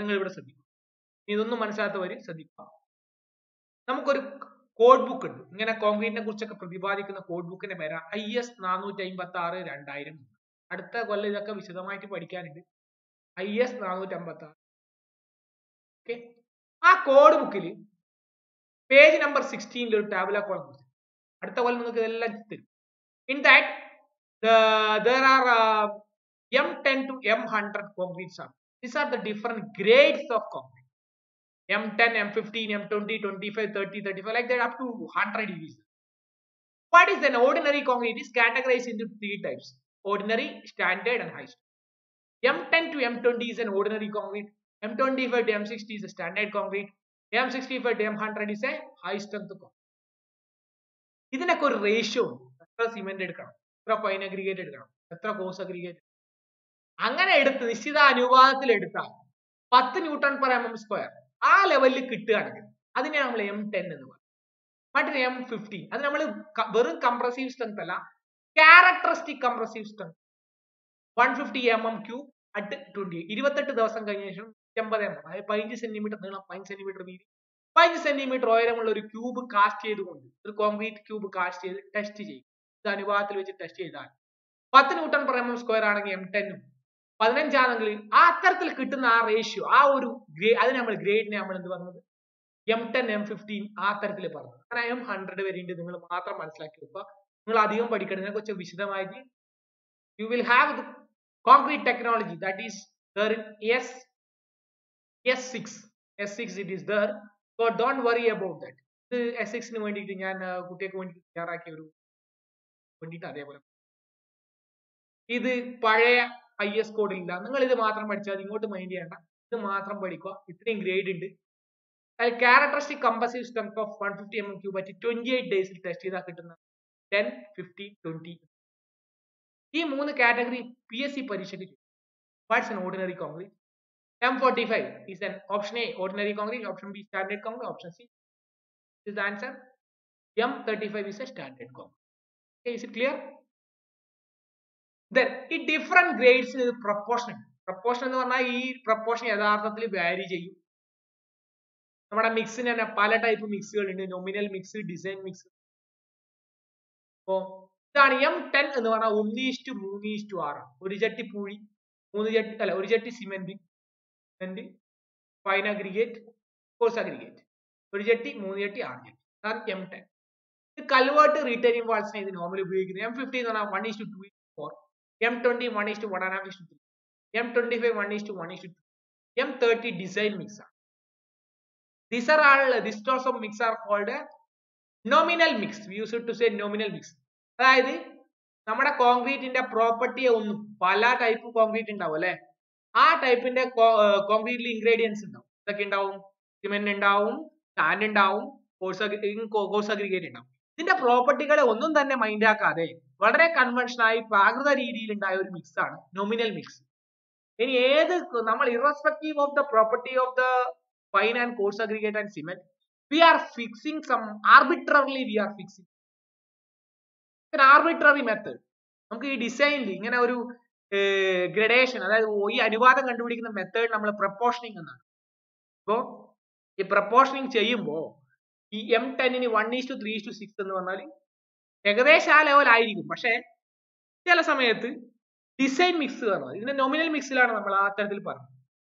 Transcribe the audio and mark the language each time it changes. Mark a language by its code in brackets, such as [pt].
[ml] നിങ്ങൾ ഇവിടെ ശ്രദ്ധിക്കും, ഇതൊന്നും മനസ്സിലാത്തവര് ശ്രദ്ധിക്കുക. നമുക്കൊരു കോഡ് ബുക്ക് ഉണ്ട്, ഇങ്ങനെ കോൺക്രീറ്റിനെ കുറിച്ചൊക്കെ പ്രതിപാദിക്കുന്ന കോഡ് ബുക്കിന്റെ പേരാ IS 456/2000. അടുത്ത കൊല്ലം ഇതൊക്കെ വിശദമായിട്ട് പഠിക്കാനുണ്ട്. IS 456. ഓക്കെ, ആ കോഡ് ബുക്കിൽ പേജ് നമ്പർ 16 ഒരു ടാബുലാർ കോളം കൊടുത്തു. അടുത്ത കൊല്ലം നിങ്ങൾക്ക് ഇതെല്ലാം തരും. [en] In that there are M10 to M100 concrete samples. These are the different grades of concrete. M10, M15, M20, 25, 30, 35, like that up to 100 is. What is an ordinary concrete? It is categorized into three types: ordinary, standard and high strength. M10 to M20 is an ordinary concrete. M25 to M60 is a standard concrete. M65 to M100 is a high strength concrete. [ml] ഇതിനൊക്കെ ഒരു ratio ഉണ്ട്. എത്ര cement എടുക്കണം, എത്ര fine aggregate എടുക്കണം, എത്ര coarse aggregate, അങ്ങനെ എടുത്ത് നിശ്ചിത അനുപാതത്തിൽ എടുത്താൽ 10 newton per M M square ആ ലെവലിൽ കിട്ടുകയാണെങ്കിൽ അതിനെ നമ്മൾ M10 എന്ന് പറയും. മറ്റൊരു M15 അത് നമ്മൾ വെറും കംപ്രസീവ് സ്ട്രെങ്ത് അല്ല, characteristic compressive strength 150 mm³ at 20 28 ദിവസം കഴിഞ്ഞ ശേഷം 50 mm, അതായത് 15 സെന്റിമീറ്റർ നീളം, 15 സെന്റിമീറ്റർ വീതി, 15 സെന്റിമീറ്റർ ഉയരമുള്ള ഒരു ക്യൂബ് കാസ്റ്റ് ചെയ്തുകൊണ്ട്, ഒരു കോൺക്രീറ്റ് ക്യൂബ് കാസ്റ്റ് ചെയ്ത് ടെസ്റ്റ് ചെയ്യും. ഇത് അനുപാതത്തിൽ വെച്ച് ടെസ്റ്റ് ചെയ്താൽ 10 newton per M M square ആണെങ്കിൽ M10 ഉം 15 ആണെങ്കിൽ ആ അത്തരത്തിൽ കിട്ടുന്ന ആ റേഷ്യോ, ആ ഒരു അത് നമ്മൾ ഗ്രേഡിനെ നമ്മൾ എന്ത് പറഞ്ഞത് M10 M15 ആ തരത്തിൽ പറഞ്ഞത്. അങ്ങനെ M100 വരെയുണ്ട്. നിങ്ങൾ മാത്രം മനസ്സിലാക്കി വെക്കുക. നിങ്ങൾ അധികം പഠിക്കണം, ഇതിനെ കുറിച്ച് വിശദമായിട്ട് [en] you will have the concrete technology that is there in S6 it is there, so don't worry about that. [ml] ഇത് S6 ന് വേണ്ടിയിട്ട് ഞാൻ കുട്ടികൾക്ക് വേണ്ടി തയ്യാറാക്കിയ ഒരു വേണ്ടിയിട്ട് അതേപോലെ ഇത് പഴയ IS കോഡിൽ ഇല്ല. നിങ്ങൾ ഇത് മാത്രം പഠിച്ചാൽ ഇങ്ങോട്ട് മൈൻഡ് ചെയ്യണ്ട, ഇത് മാത്രം പഠിക്കുക. ഇത്രയും ഗ്രേഡ് ഉണ്ട്. Characteristic compulsive strength of 150 mm³ പറ്റി 28 ഡേയ്സിൽ ടെസ്റ്റ് ചെയ്താൽ കിട്ടുന്ന 10, 50, 20 ഈ 3 കാറ്റഗറി PSC പരീക്ഷയ്ക്ക് ചോദിക്കും. [en] What's an ordinary concrete? M45 is an option A ordinary concrete, option B standard concrete, option C is the answer. M35 is a standard concrete. Okay, is it clear? [ml] Then ഈ [en] different grades proportion [ml] എന്ന് പറഞ്ഞാൽ ഈ proportion യഥാർത്ഥത്തിൽ വാരി ചെയ്യും. നമ്മുടെ മിക്സിന് തന്നെ പല ടൈപ്പ് മിക്സുകൾ ഉണ്ട്, നോമിനൽ മിക്സ്, ഡിസൈൻ മിക്സ്. അപ്പോ ഇതാണ് M10 എന്ന് പറഞ്ഞാൽ 1:3:6. ഒരു ചട്ടി പൂഴി, ഒരു ചട്ടി cement, fine aggregate, coarse aggregate, ഒരു ചട്ടി 3 ചട്ടി 6 ചട്ടി, അതാണ് M10. ഇത് കൽവേർട്ട് റീറ്റെയിനിങ് വാൾസിനെ ഇത് നോർമലി ഉപയോഗിക്കുന്നത്. M15 എന്ന് പറഞ്ഞാൽ 1:2:4, M20 1:1.5:3, M25 1:1:2, M30 design mix ആണ്. [en] These sorts of mix are called a nominal mix. We used to say nominal mix. [ml] അതായത് നമ്മുടെ കോൺക്രീറ്റിന്റെ പ്രോപ്പർട്ടിയെ ഒന്നും, പല ടൈപ്പ് കോൺക്രീറ്റ് ഉണ്ടാവും അല്ലെ, ആ ടൈപ്പിന്റെ കോൺക്രീറ്റിൽ ഇൻഗ്രീഡിയൻസ് ഉണ്ടാവും. ഇതൊക്കെ ഉണ്ടാവും, സിമെന്റ് ഉണ്ടാവും, സാൻഡ് ഉണ്ടാവും, കോഴ്സ് അഗ്രിഗേറ്റ് ഉണ്ടാവും. ഇതിന്റെ പ്രോപ്പർട്ടികളെ ഒന്നും തന്നെ മൈൻഡ് ആക്കാതെ വളരെ കൺവെൻഷനായി പ്രാകൃത രീതിയിൽ ഉണ്ടായ ഒരു മിക്സ് ആണ് നോമിനൽ മിക്സ്. ഇനി ഏത് നമ്മൾ [en] Irrespective of the property of the fine and coarse aggregate and cement, we are fixing some arbitrarily, we are fixing an arbitrary method. [ml] നമുക്ക് ഈ ഡിസൈനിൽ ഇങ്ങനെ ഒരു ഗ്രഡേഷൻ, അതായത് ഈ അനുപാതം കണ്ടുപിടിക്കുന്ന മെത്തേഡ് നമ്മൾ പ്രപ്പോർഷനിങ് എന്നാണ്. അപ്പോ ഈ പ്രപ്പോർഷനിങ് ചെയ്യുമ്പോൾ ഈ M10 ന് 1:3:6 എന്ന് പറഞ്ഞാൽ ഏകദേശം ആ ലെവൽ ആയിരിക്കും. പക്ഷെ ചില സമയത്ത് ഡിസൈൻ മിക്സ് പറഞ്ഞാൽ, ഇതിന്റെ നോമിനൽ മിക്സിലാണ് നമ്മൾ ആ തരത്തിൽ പറഞ്ഞത്.